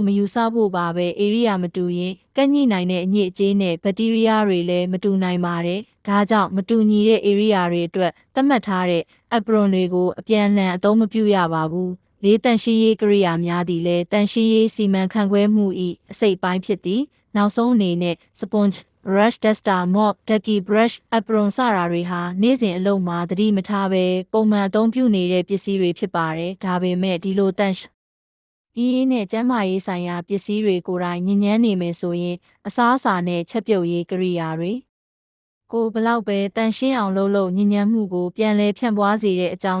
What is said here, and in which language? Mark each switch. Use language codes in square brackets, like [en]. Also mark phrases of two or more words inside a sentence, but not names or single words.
[my] မယူဆဖို့ပါပဲ area မတူရင်ကန့်ညှိနိုင်တဲ့အညစ်အကြေးနဲ့ဘက်တီးရီးယားတွေလည်းမတူနိုင်ပါတယ်ဒါကြောင့်မတူညီတဲ့ area တွေအတွက်သတ်မှတ်ထားတဲ့ Apron တွေကိုအပြန်အလှန်အသုံးမပြုရပါဘူးလေးတန့်ရှင်းရေးကိရိယာများသည်လည်းတန့်ရှင်းရေးစီမံခန့်ခွဲမှု၏အစိတ်ပိုင်းဖြစ်သည်နောက်ဆုံးအနေနဲ့ [en] sponge brush duster mop ducky brush apron [my] စတာတွေဟာနေ့စဉ်အ လုပ်မှာသတိမထားဘဲပုံမှန်အသုံးပြုနေတဲ့ပစ္စည်းတွေဖြစ်ပါတယ်ဒါပေမဲ့ဒီလိုတန့်ရှင်းရေးနဲ့ကျန်းမာရေးဆိုင်ရာပစ္စည်းတွေကိုယ်တိုင်ညဉ့်ညမ်းနေမယ်ဆိုရင်အစားအစာနဲ့ချက်ပြုတ်ရေးကိရိယာတွေကိုဘလောက်ပဲတန့်ရှင်းအောင်လုပ်ညဉ့်ညမ်းမှုကိုပြန်လဲဖြန့်ပွားစေတဲ့အကြောင်း